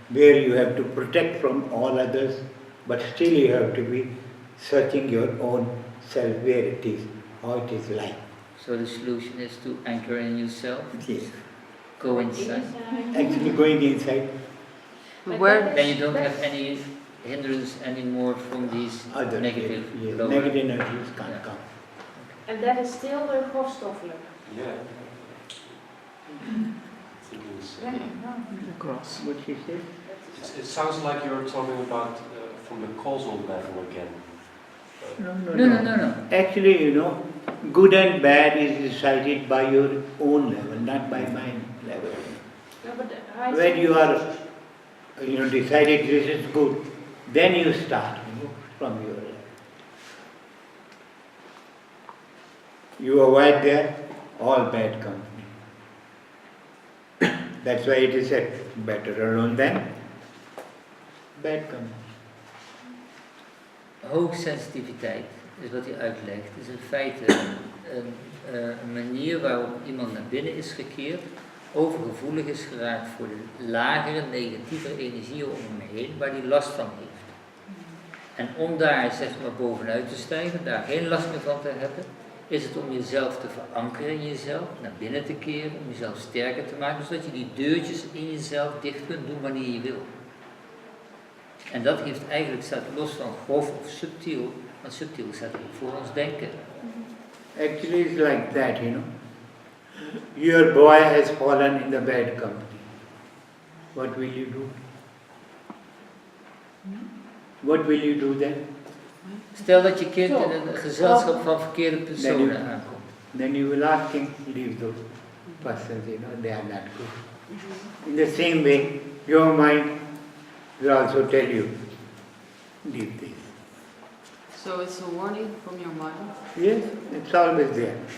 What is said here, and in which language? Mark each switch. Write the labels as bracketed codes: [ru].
[en] where you have to protect from all others, but still you have to be searching your own self, where it is, how it is like. So the solution is to anchor in yourself, Yes. go inside. Actually going inside Where? Then you don't have any hindrance anymore from these others, negative yes. lower. Negative energies can't Yeah. come. [nl] En dat is stil de grofstoffelijk. [en] Yeah. Thinking is, The cross. What she said? It sounds like you're talking about from the causal level again. No. Actually, good and bad is decided by your own level, not by mine level. No, but high When you are, decided this is good, then you start, from your level. You avoid there, all bad company. That's why it is said, better alone than bad company. [nl] Hoogsensitiviteit is wat hij uitlegt, is in feite een manier waarop iemand naar binnen is gekeerd, overgevoelig is geraakt voor de lagere negatieve energieën om hem heen, waar hij last van heeft. En om daar zeg maar bovenuit te stijgen, daar geen last meer van te hebben, is het om jezelf te verankeren in jezelf, naar binnen te keren, om jezelf sterker te maken, zodat je die deurtjes in jezelf dicht kunt doen wanneer je wil. En dat heeft eigenlijk, staat los van grof of subtiel, want subtiel staat ook voor ons denken. [en] Actually it's like that, Your boy has fallen in the bad company. What will you do? What will you do then? [nl] Stel dat je kind in een gezelschap van verkeerde personen aankomt. [en] Then you will ask him, leave those persons, they are not good. In the same way, your mind will also tell you, leave this. So it's a warning from your mind? Yes, it's always there.